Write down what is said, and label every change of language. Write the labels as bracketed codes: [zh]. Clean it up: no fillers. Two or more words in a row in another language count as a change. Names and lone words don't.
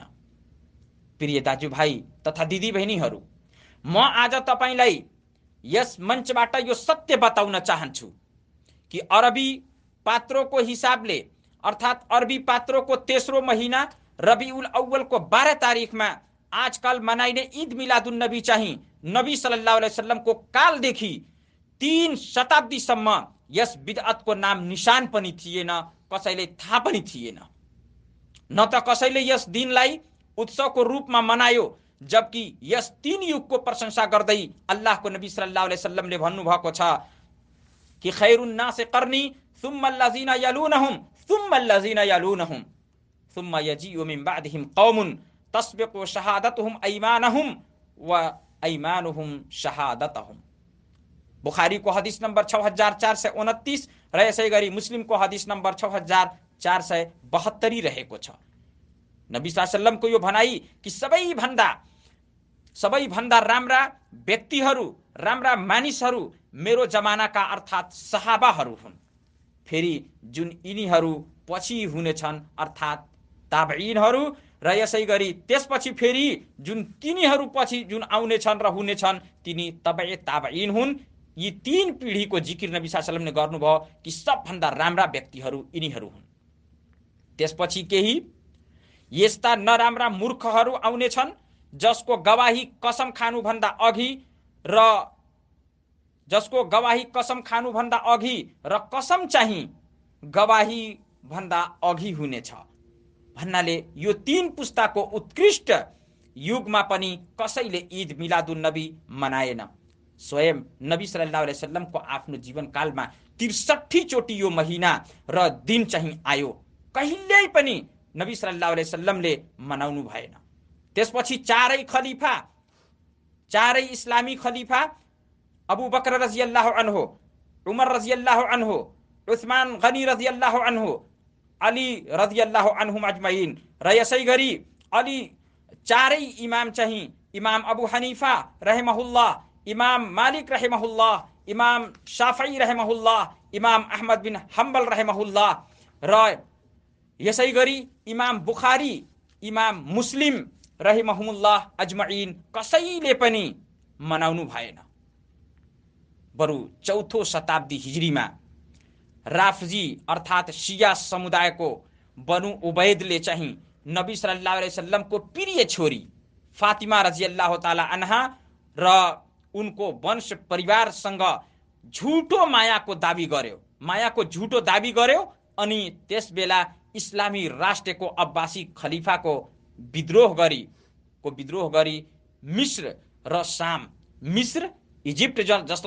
[ne] प्रिय दाजुभाइ तथा दिदीबहिनीहरू, म आज तपाईलाई यस मञ्चबाट यो सत्य बताउन चाहन्छु कि अरबी पात्रोको हिसाबले अर्थात् अरबी पात्रोको तेस्रो महिना रबिउल अव्वलको 12 तारिखमा आजकल मनाइने ईद मिलादुन नबी चाहिँ नबी [ar] صلى الله عليه وسلم [ne] कालदेखि 3 शताब्दीसम्म यस बिदअतको नाम निशान पनि थिएन, कसैले थाहा पनि थिएन। न त कसैले यस दिनलाई उत्सवको रूपमा मनायो, जबकि यस 3 युगको प्रशंसा गर्दै अल्लाहको नबी [ar] صلى الله عليه وسلم [ne] भन्नुभएको छ कि [ar] خير الناس قرني ثم الذين يلونهم ثم الذين يلونهم ثم يجيء من بعدهم قوم تسبق شهادتهم أيمانهم وأيمانهم شهادتهم. [ne] बुखारी को हदीस नंबर 6429 र यसै गरी मुस्लिम को हदीस नंबर 6472 रहेको छ। नबी [ar] صلى الله عليه وسلم [ne] यो भनाई कि सबैभन्दा राम्रा व्यक्तिहरू, राम्रा मानिसहरू मेरो जमानाका अर्थात् सहाबाहरू हुन्। फेरि जुन यिनीहरू पछि हुनेछन् अर्थात् ताबईनहरू, र यसै गरी त्यसपछि फेरि जुन तिनीहरू पछि जुन आउनेछन् र हुनेछन् तिनी तबई ताबईन हुन्। यी 3 पिढीको जिकिर नबी [ar] صلى الله عليه وسلم [ne] गर्नुभयो कि सबभन्दा राम्रा व्यक्तिहरू यिनीहरू हुन्। त्यसपछि केही यस्ता नराम्रा मूर्खहरू आउनेछन् जसको गवाही कसम खानुभन्दा अघि र कसम चाहिँ गवाही भन्दा अघि हुनेछ। भन्नाले यो 3 पुस्ताको उत्कृष्ट युगमा पनि कसैले ईद मिलादुन नबी मनाएन। स्वयं नबी [ar] صلى الله عليه وسلم [ne] आफ्नो जीवनकालमा 63 चोटि यो महिना र दिन चाहिँ आयो, कहिल्यै पनि नबी [ar] صلى الله عليه وسلم [ne] मनाउनु भएन। त्यसपछि चारै इस्लामी खलिफा अबू बकर [ar] رضي الله عنه, [ne] उमर [ar] رضي الله عنه, [ne] उस्मान गनी [ar] رضي الله عنه, [ne] अली [ar] رضي الله عنهم أجمعين [ne] र यसै गरी अली चारै इमाम चाहिँ इमाम अबू हनीफा रहमहुल्लाह, इमाम मालिक रहमहुल्लाह, इमाम शाफई रहमहुल्लाह, इमाम अहमद बिन हम्बल रहमहुल्लाह र यसै गरी इमाम बुखारी, इमाम मुस्लिम [ar] رحمه الله أجمعين [ne] कसैले पनि मनाउनु भएन। बरु 4थो शताब्दी हिजरीमा राफजी अर्थात् शिया समुदायको बनु उबैदले चाहिँ नबी [ar] صلى الله عليه وسلم [ne] प्रिय छोरी फातिमा [ar] رضي الله تعالى عنها [ne] र उनको वंश परिवारसँग झुटो मायाको झुटो दाबी गर्यो अनि त्यसबेला इस्लामी राष्ट्रको अब्बासी खलिफाको विद्रोह गरी मिस्र र शाम, मिस्र इजिप्ट जसलाई